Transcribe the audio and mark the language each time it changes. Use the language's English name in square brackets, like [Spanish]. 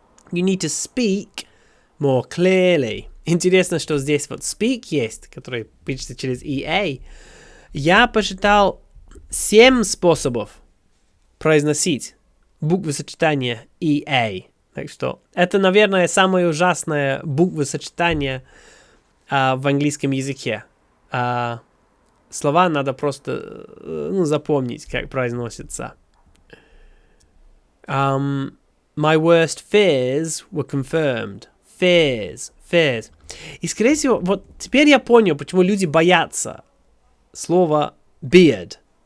[English] You need to speak more clearly. [Russian] Интересно, что здесь вот speak есть, который пишется через EA. Я посчитал 7 способов произносить буквосочетание EA. Так что это, наверное, самое ужасное буквосочетание в английском языке. Слова надо просто запомнить, как произносится. [English] My worst fears were confirmed. Fears. [Russian] И, скорее всего, вот теперь я понял, почему люди боятся слова beard.